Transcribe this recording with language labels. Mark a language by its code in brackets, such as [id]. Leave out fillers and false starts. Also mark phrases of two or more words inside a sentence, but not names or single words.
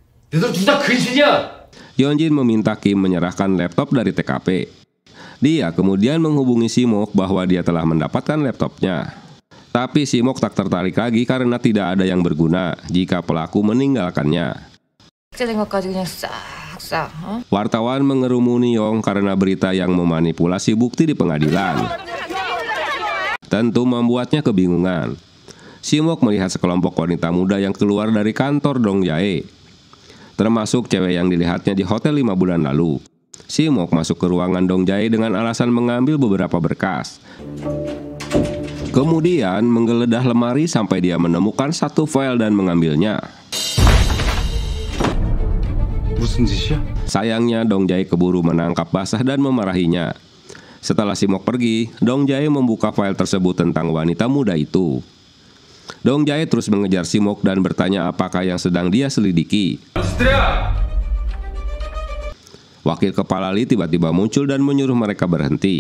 [id] Yeonjin meminta Kim menyerahkan laptop dari TKP. Dia kemudian menghubungi Simok bahwa dia telah mendapatkan laptopnya. Tapi Simok tak tertarik lagi karena tidak ada yang berguna jika pelaku meninggalkannya. [ko] 삭제된 것까지 그냥 싹싹. [id] Wartawan mengerumuni Yong karena berita yang memanipulasi bukti di pengadilan. Tentu membuatnya kebingungan. Simok melihat sekelompok wanita muda yang keluar dari kantor Dong Jae, termasuk cewek yang dilihatnya di hotel 5 bulan lalu. Simok masuk ke ruangan Dong Jae dengan alasan mengambil beberapa berkas. Kemudian menggeledah lemari sampai dia menemukan satu file dan mengambilnya. [ko] 무슨 짓이야? [id] Sayangnya Dong Jae keburu menangkap basah dan memarahinya. Setelah Simok pergi, Dong Jae membuka file tersebut tentang wanita muda itu. Dong Jae terus mengejar Simok dan bertanya apakah yang sedang dia selidiki. Wakil kepala Lee tiba-tiba muncul dan menyuruh mereka berhenti.